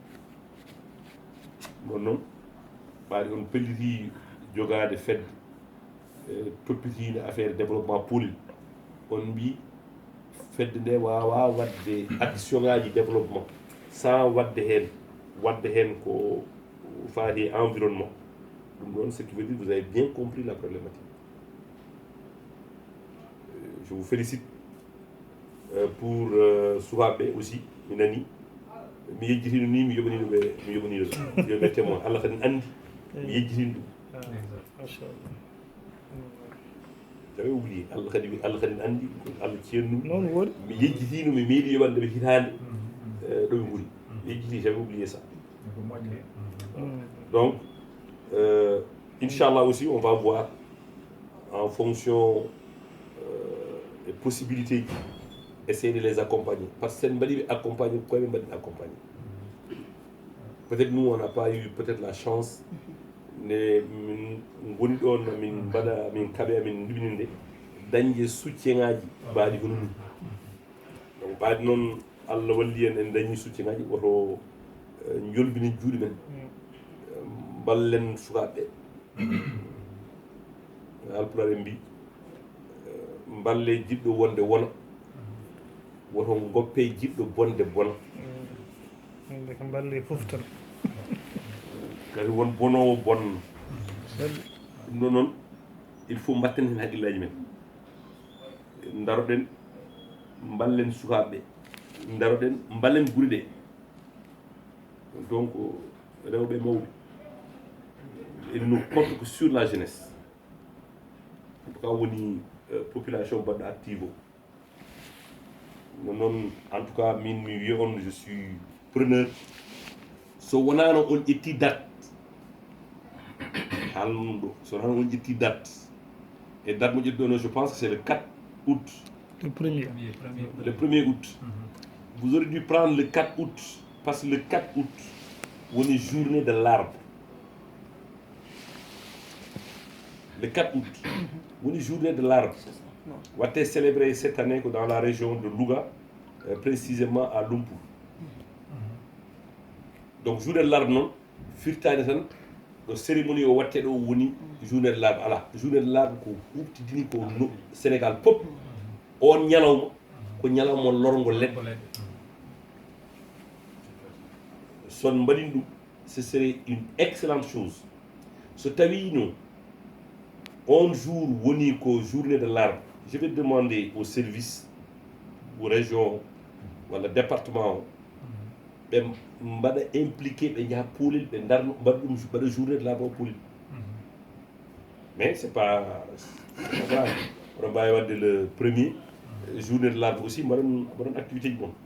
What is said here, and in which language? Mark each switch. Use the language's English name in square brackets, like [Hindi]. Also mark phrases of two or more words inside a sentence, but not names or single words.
[Fula] ɗon noon ɓaade on pelliti jogade fedde toppitinde [French] affaire développement [Fula] poli on mbi fedde nde wawa wadde action ngaji [French] développement sans [Fula] wadde hen ko faati environnement ɗum ɗon [French] ce qui veut dire vous avez bien compris la problématique je vous félicite pour [Fula] sukaɓeɓe aussi mi nani mi yejjitino ni mi yoɓanino yoɓe témoin Allah kadi andi mi yejjitino ɗum [French] j'avais oublié [Fula] Allah kadi andi Allah ceernu noon woodi mi yejjitino mi meeɗi yoɓande ɓe hitande ɗo ɓe guri mi yejjiti [French] j'avais oublié ça donc [Fula] inchallah [French] aussi on va voir en fonction des possibilités essayer de les accompagner parce que [Fula] sen mbaɗi ɓe [French] accompagner [Fula] koyeɓe mbaɗi [French] accompagner peut-être nous on n'a pas eu peut-être la chance [Fula] nde min goni ɗon min mbaɗa min kaɓe amin ndibininde dañde soutien ngaji mbaɗi hono ɗum donc mbaɗi noon Allah walli en dañi soutien ngaji oto jolbini juuɗe men ballen sukaɓeɓe alpulaar en mbi balle jiɗɗo wonde wona woto goppe jiɗɗo bonde bona ɓe ko balle fof tan kadi won bonowo bonno ɗum ɗo noon [French] il faut [Fula] mbatten hen haqqillaji men daroɗen ballen sukaɓeɓe daroɗen ballen guure ɗe donc rewɓe mawɓe [French] il nous compte que sur la jeunesse en tout cas [Fula] woni population baɗɗo active o noon [French] en tout cas [Fula] min mi wiya on [French] je suis preneur [Fula] so wonano on ƴetti date haalnum ɗo so wonano on ƴetti date [French] et date [Fula] mo ƴetti ɗo no [French] je pense que c'est le 4 août le premier le 1er août vous aurez dû prendre le 4 août parce que le 4 août woni journée de l'arbre le 4 août woni journée de l'arbre watte célébré cette année que dans la région de Louga précisément à Lumpur donc journée de l'arbre [Fula] noon firtani tan ɗo cérémonie o watte ɗo woni [French] journée de l'arbre [Fula] ala [French] journée de l'arbre [Fula] ko huftidini ko Sénégal pop on ñalawma ko ñalawma lorgo leɗɗe son mbaɗin ɗum [French] ce serait une excellente chose [Fula] so tawi no on jour woni ko journée de l'arbre [French] je vais demander au service aux régions [Fula] walla département o ɓe mbaɗa impliqué ɓe jaaha poolel ɓe darno mbaɗa ɗum mbaɗa [French] journée de l'arbre [Fula] o poolel [French] mais c'est pas grave. On va le premier journée de l'arbre aussi [Wolof] ma doon [French] activité yi moom